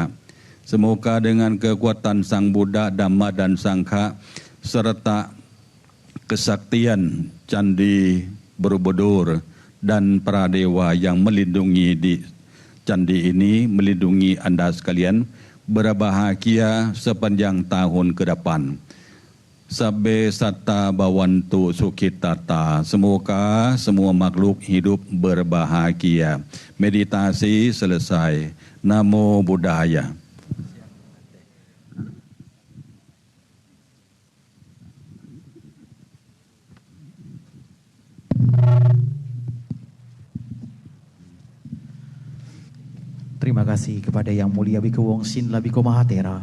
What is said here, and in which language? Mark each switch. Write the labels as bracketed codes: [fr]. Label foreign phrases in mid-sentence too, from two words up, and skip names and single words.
[id] Semoga dengan kekuatan Sang Buddha, Dhamma dan Sangha serta kesaktian Candi Borobudur dan para dewa yang melindungi di candi ini, melindungi Anda sekalian, berbahagia sepanjang tahun ke depan. [pi] Sabbe satta bawantu sukhitata. [id] Semoga semua makhluk hidup berbahagia. Meditasi selesai. [pi] Namo Buddhaya. [id] Terima kasih kepada Yang Mulia Bhikkhu Wongsin Labiko Mahatera.